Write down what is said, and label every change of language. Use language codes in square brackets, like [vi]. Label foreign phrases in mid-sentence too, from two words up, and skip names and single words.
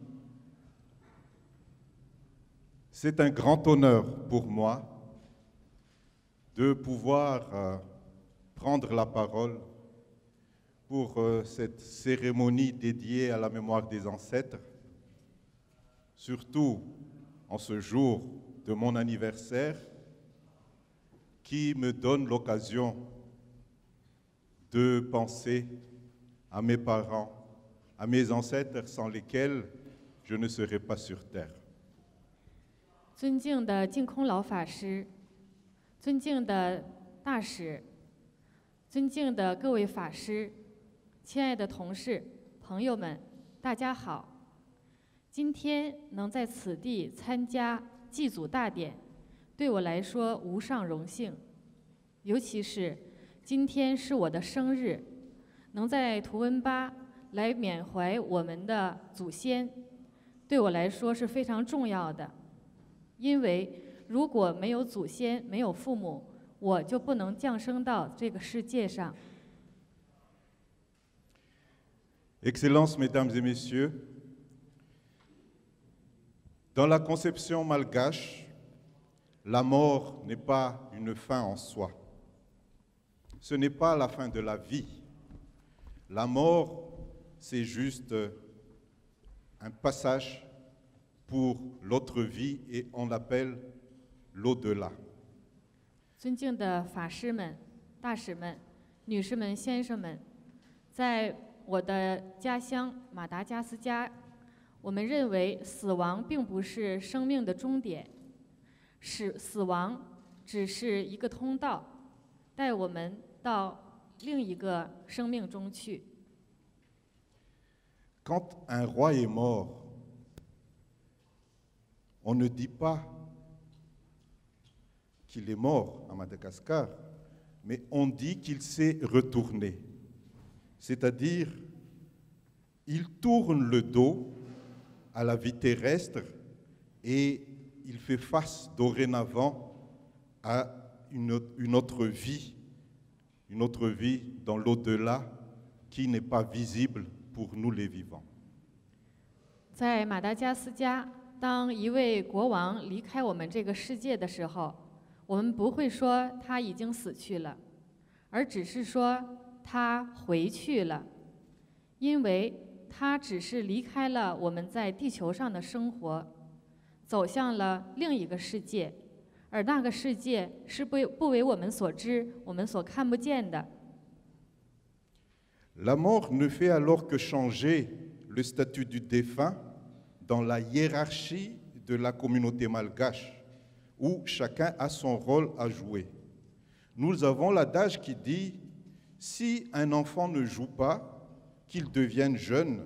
[fr] c'est un grand honneur pour moi de pouvoir prendre la parole pour cette cérémonie dédiée à la mémoire des ancêtres, surtout en ce jour de mon anniversaire, qui me donne l'occasion de penser à mes parents, à mes ancêtres sans lesquels je ne serais pas sur terre. [zh] 尊敬的净空老法师，尊敬的大使，尊敬的各位法师，亲爱的同事、朋友们，大家好！今天能在此地参加祭祖大典，对我来说无上荣幸。尤其是今天是我的生日，能在图温巴来缅怀我们的祖先，对我来说是非常重要的。因为如果没有祖先，没有父母，我就不能降生到这个世界上。 [fr] Excellences, Mesdames et Messieurs, dans la conception malgache, la mort n'est pas une fin en soi. Ce n'est pas la fin de la vie. La mort, c'est juste un passage pour l'autre vie et on l'appelle l'au-delà. [zh] 尊敬的法师们、大使们、女士们、先生们，在我的家乡马达加斯加，我们认为死亡并不是生命的终点，死亡只是一个通道，带我们到另一个生命中去。 [fr] Quand un roi est mort, on ne dit pas qu'il est mort à Madagascar, mais on dit qu'il s'est retourné. C'est-à-dire, il tourne le dos à la vie terrestre et il fait face dorénavant à une autre vie dans l'au-delà qui n'est pas visible pour nous les vivants. [zh] 在马达加斯加，当一位国王离开我们这个世界的时候，我们不会说他已经死去了，而只是说他回去了，因为他只是离开了我们在地球上的生活，走向了另一个世界，而那个世界是不为我们所知，我们所看不见的。 [fr] La mort ne fait alors que changer le statut du défunt dans la hiérarchie de la communauté malgache, où chacun a son rôle à jouer. Nous avons l'adage qui dit « Si un enfant ne joue pas, qu'il devienne jeune.